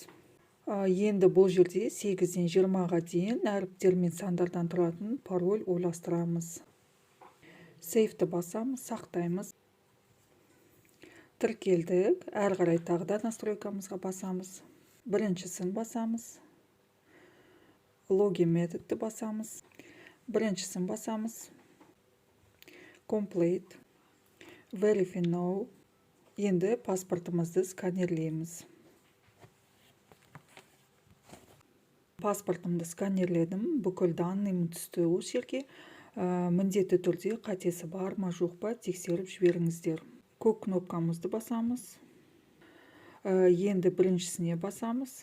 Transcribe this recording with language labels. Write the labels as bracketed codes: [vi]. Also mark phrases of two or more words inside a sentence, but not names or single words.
[kk] Енді бұл жерде 8-ден 20-ға дейін әріптер мен сандардан тұратын пароль ойластырамыз. Сейфті басамыз, сақтаймыз. Тіркелдік. Әрі қарай тағы да настройкамызға басамыз. Біріншісін басамыз. Login методты басамыз. Біріншісін басамыз. Complete. [en] Verify now. [kk] Енді паспортымызды сканерлейміз. Паспортымды сканерледім. Бүкіл данныйым түсті осы жерге. Міндетті түрде қатесі бар ма жоқ па тексеріп жіберіңіздер. Көк кнопкамызды басамыз. Енді біріншісіне басамыз.